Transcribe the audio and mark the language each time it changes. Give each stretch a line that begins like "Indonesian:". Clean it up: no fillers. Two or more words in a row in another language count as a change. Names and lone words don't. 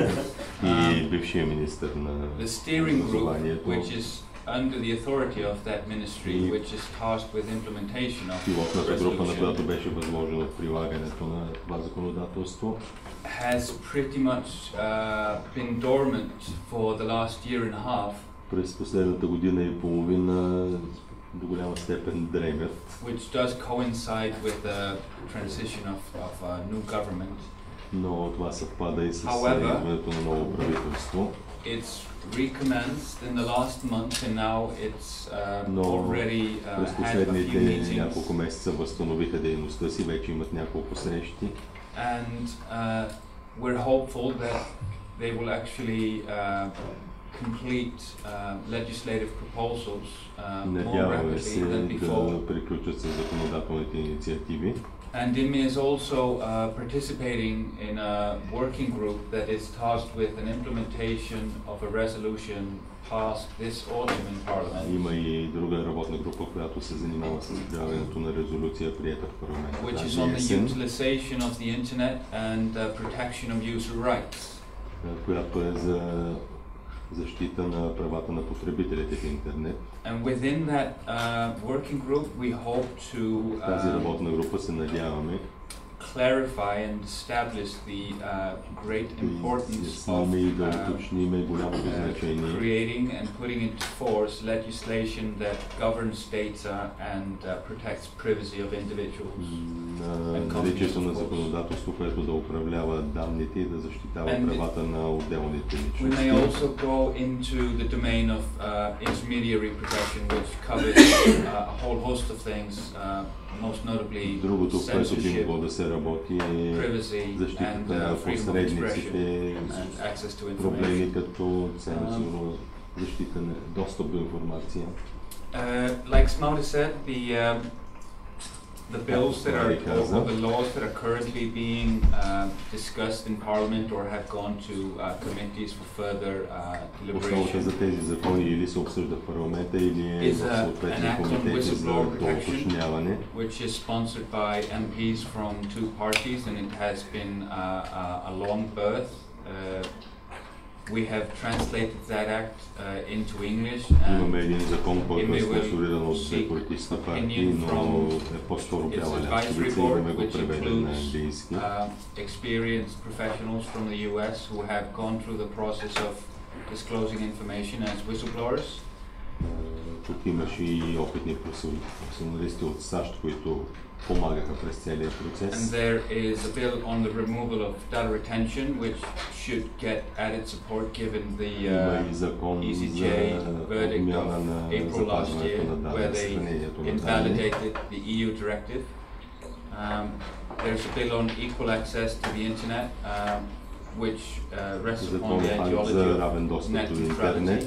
English: The steering group, which is under the authority of that ministry, which is tasked with implementation of the resolution, has pretty much been dormant for the last year and a half. Which does coincide with the transition of a new government.
Bulgarian: Но това съвпада и с идването на ново правителство.
English: it's recommenced in the last month, and now it's already had a few meetings.
Bulgarian: Няколко месеца възстановиха дейността си, вече имат няколко срещи.
English: And we're hopeful that they will actually complete legislative proposals more rapidly than before.
Bulgarian: Да приключат с законодателните инициативи.
English: And DIMI is also participating in a working group that is tasked with an implementation of a resolution passed this autumn in Parliament.
Bulgarian: Има и друга работна група, която се занимава с изготвянето на резолюция, приета в парламента.
English: Which is on the utilization of the internet and protection of user rights.
Bulgarian: Която е за защита на правата на потребителите в интернет.
English: And within that working group, we hope to
Bulgarian: тази работна група се надяваме
English: clarify and establish the great importance of creating and putting into force legislation that governs data and protects privacy of individuals.
Bulgarian: Наличието на законодателство, което да управлява данните и да защитава правата на отделните личности.
English: We may also go into the domain of intermediary protection, which covers a whole host of things. Most notably
Bulgarian: другото, което би
English: censorship,
Bulgarian: могло да се работи е защитата на посредниците, проблеми като цензура, защита на достъп до информация.
English: Like Smari said, the bills that are, or the laws that are currently being discussed in Parliament or have gone to committees for further deliberation
Bulgarian: за тези закони или се обсъжда в парламента или в съответни комитети за доуточняване.
English: Which is sponsored by MPs from two parties, and it has been a long birth. We have translated that act into English.
Bulgarian: Имаме един закон, който е спонсориран от две политически партии, но е по-скоро бяла ляскавица и имаме го преведен на английски.
English: Experienced professionals from the US who have gone through the process of disclosing information as whistleblowers.
Bulgarian: Тук имаше и опитни професионалисти от САЩ, които помагаха през целия процес.
English: And there is a bill on the removal of data retention, which should get added support given the ECJ verdict of April last year, where they invalidated the EU directive. There's a bill on equal access to the internet, which rests upon the ideology of net neutrality.